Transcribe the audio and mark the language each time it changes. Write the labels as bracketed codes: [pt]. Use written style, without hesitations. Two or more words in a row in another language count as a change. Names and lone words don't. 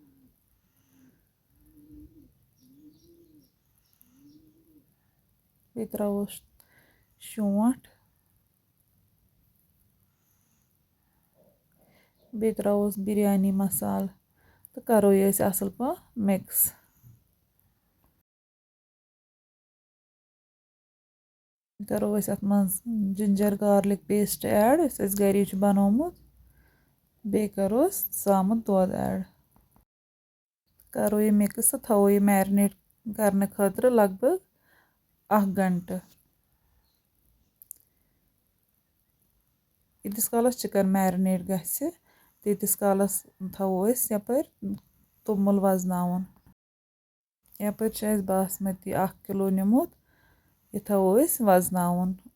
[ks] बे त्रोस शोंठ बे त्रोस बिरयानी मसाल तो करो ये असल पा मिक्स करो अत मज [en] ginger garlic paste add [ks] गरी बनोमुत बे करो सामुत दूध ऐड करो ये मिक्स तो थो ये मैरिनेट करने खतर लगभग 1 घंटे यीतिस कालस [en] chicken marinate [ks] गसे तीतिस कालस थो यपर तुमुल वजनावन यपर बासमती 1 किलो निमुत यह थो वजनावन